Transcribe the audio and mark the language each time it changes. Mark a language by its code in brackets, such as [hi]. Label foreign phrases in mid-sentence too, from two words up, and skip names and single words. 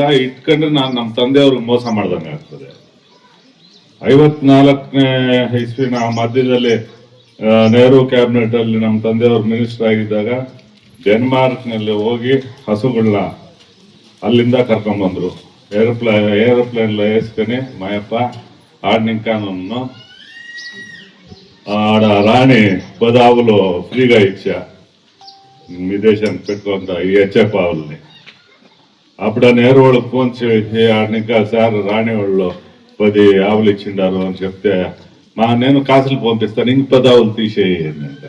[kn] ಇಟ್ಕೊಂಡ್ರೆ ನಾನು ನಮ್ಮ ತಂದೆಯವ್ರಿಗೆ ಮೋಸ ಮಾಡ್ದಂಗೆ ಆಗ್ತದೆ. 54ನೇ ಇಸ್ವಿನ ಮಧ್ಯದಲ್ಲಿ ನೆಹರು ಕ್ಯಾಬಿನೆಟ್ ಅಲ್ಲಿ ನಮ್ಮ ತಂದೆಯವರು ಮಿನಿಸ್ಟರ್ ಆಗಿದ್ದಾಗ ಡೆನ್ಮಾರ್ಕ್ ನಲ್ಲಿ ಹೋಗಿ ಹಸುಗಳನ್ನ ಅಲ್ಲಿಂದ ಕರ್ಕೊಂಡ್ಬಂದ್ರು. [te] ఏరోప్లేన్ లో వేసుకొని మా అప్ప ఆడినింకాను ఆడ రాణి 10 ఆవులు ఫ్రీగా ఇచ్చా మీ దేశానికి పెట్టుకుంటా ఈ హెచ్ఎఫ్ ఆవుల్ని. అప్పుడు ఆ నెహ్రూ వాళ్ళకి ఫోన్ చేసి ఆడినింకా సార్ రాణి వాళ్ళు 10 ఆవులు ఇచ్చిండారు అని చెప్తే, నేను కాసులు పంపిస్తాను, ఇంక 10 ఆవులు తీసేయండి అంట.